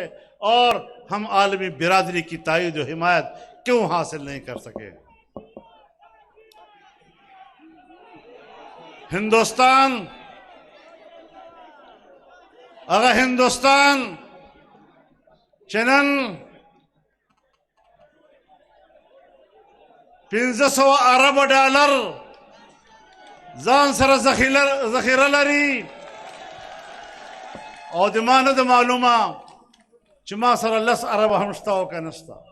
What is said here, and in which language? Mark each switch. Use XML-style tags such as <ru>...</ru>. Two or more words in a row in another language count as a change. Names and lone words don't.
<ur>اور ہم عالمی برادری کی تائید و حمایت کیوں حاصل نہیں کر سکے؟</ur> <ps>اگر ہندوستان چنن 1500 ارب ډالر ځان سره ذخیره لري او د ما نه د معلومه چې ما سره 10 ارب هم شته او که نشته.</ps>